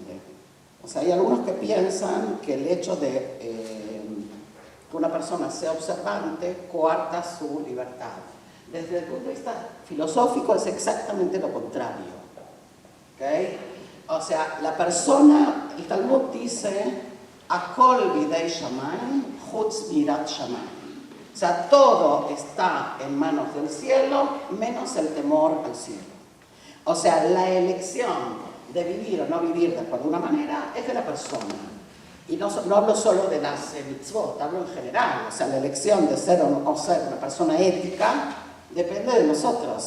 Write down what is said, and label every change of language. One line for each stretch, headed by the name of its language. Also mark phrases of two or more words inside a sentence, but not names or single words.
Spanish: O sea, hay algunos que piensan que el hecho de que una persona sea observante coarta su libertad. Desde el punto de vista filosófico es exactamente lo contrario. ¿Okay? O sea, la persona, el Talmud dice,
Hebrew: הכל בידי שמים חוץ מיראת שמים.
Spanish: O sea, todo está en manos del cielo, menos el temor al cielo. O sea, la elección de vivir o no vivir de alguna manera es de la persona. Y no hablo solo de las mitzvot, hablo en general. O sea, la elección de ser o no ser una persona ética depende de nosotros.